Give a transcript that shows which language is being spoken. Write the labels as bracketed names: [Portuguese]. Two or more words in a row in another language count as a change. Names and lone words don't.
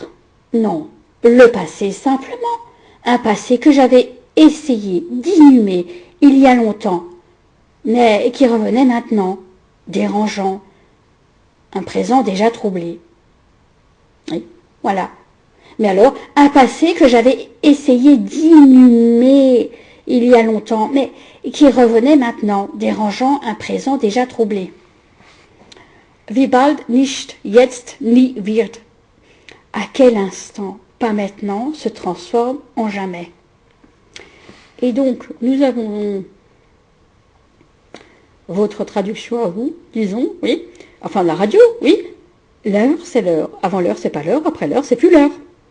[French] Non, le passé simplement. Un passé que j'avais essayé d'inhumer il y a longtemps, mais qui revenait maintenant, dérangeant. Un présent déjà troublé. Oui, voilà. Mais alors, un passé que j'avais essayé d'inhumer il y a longtemps, mais qui revenait maintenant, dérangeant un présent déjà troublé. [German] Wie bald nicht, jetzt, nie wird. [French] À quel instant, pas maintenant, se transforme en jamais. Et donc, nous avons votre traduction à vous, disons, oui. Enfin, la radio, oui. L'heure, c'est l'heure. Avant l'heure, c'est pas l'heure. Après l'heure, c'est plus l'heure.